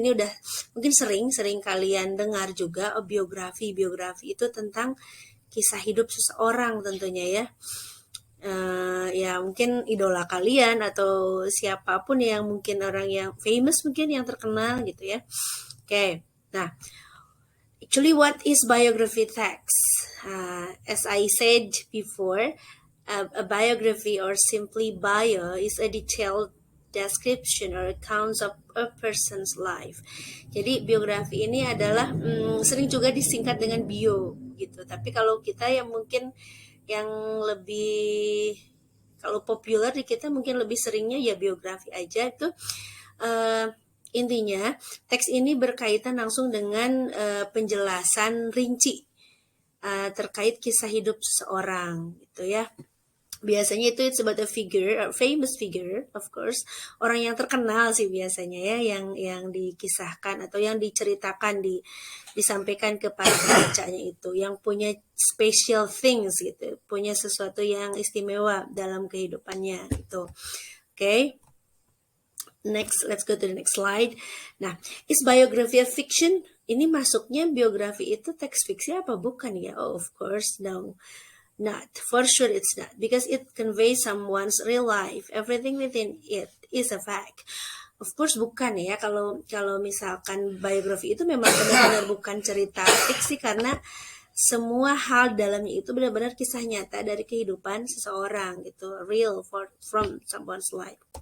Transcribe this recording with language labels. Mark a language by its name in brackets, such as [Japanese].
[Indonesian] Ini udah mungkin sering kalian dengar juga, biografi itu tentang kisah hidup seseorang tentunya ya. Ya mungkin idola kalian atau siapapun yang mungkin orang yang famous mungkin yang terkenal gitu ya. [English] Oke, nah actually, what is biography text? As I said before, a biography or simply bio is a detailed description or accounts of a person's life. [Indonesian] Jadi biografi ini adalah sering juga disingkat dengan bio gitu. Tapi kalau kita yang mungkin yang lebih kalau populer di kita mungkin lebih seringnya ya biografi aja itu. Intinya, teks ini berkaitan langsung dengan penjelasan rinci terkait kisah hidup seseorang, gitu ya. Biasanya itu [English] it's about a figure, a famous figure, of course, [Indonesian] orang yang terkenal sih biasanya ya, yang dikisahkan atau yang diceritakan, disampaikan kepada pembacanya itu, yang punya special things gitu, punya sesuatu yang istimewa dalam kehidupannya gitu. Oke. [English] Next, let's go to the next slide. Nah, is biography a fiction? [Indonesian] Ini masuknya biografi itu teks fiksi apa bukan ya? [English] Oh, of course, no, not. For sure it's not. Because it conveys someone's real life. Everything within it is a fact. Of course [Indonesian] bukan ya. Kalau misalkan biografi itu memang benar-benar bukan cerita fiksi karena semua hal dalamnya itu benar-benar kisah nyata dari kehidupan seseorang gitu. [English] Real from someone's life.